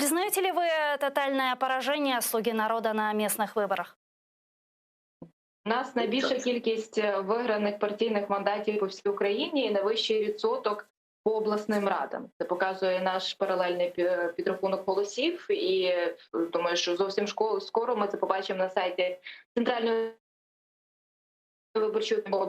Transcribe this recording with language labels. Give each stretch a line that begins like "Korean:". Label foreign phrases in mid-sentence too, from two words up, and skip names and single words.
Russian: Признаете ли вы тотальное поражение «Слуги народа» на местных выборах?
Ukrainian: У нас найбільша кількість виграних партійних мандатів по всій Україні і найвищий відсоток по обласним радам. Це показує наш паралельний підрахунок голосів. І думаю, що зовсім скоро ми це побачимо на сайті Центральної виборчої комісії.